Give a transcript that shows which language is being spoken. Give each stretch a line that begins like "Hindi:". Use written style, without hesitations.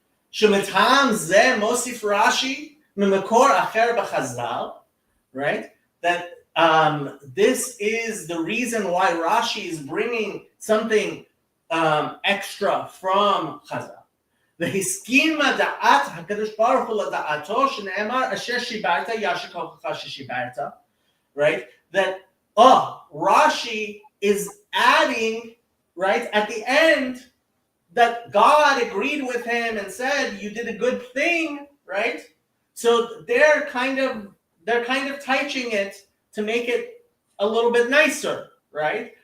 Hebrew: שמטעם זה מוסיף רש"י ממקור אחר בחז"ל,
English: right? That this is the reason why Rashi is bringing something extra from Chazal.
Hebrew: והסכימה דעת הקדוש ברוך הוא לדעתו שנאמר אשר שיברת ישר כוחך ששיברת,
English: right? That Rashi is adding, right, at the end, that God agreed with him and said, you did a good thing, right? So they're kind of teaching it to make it a little bit nicer, right?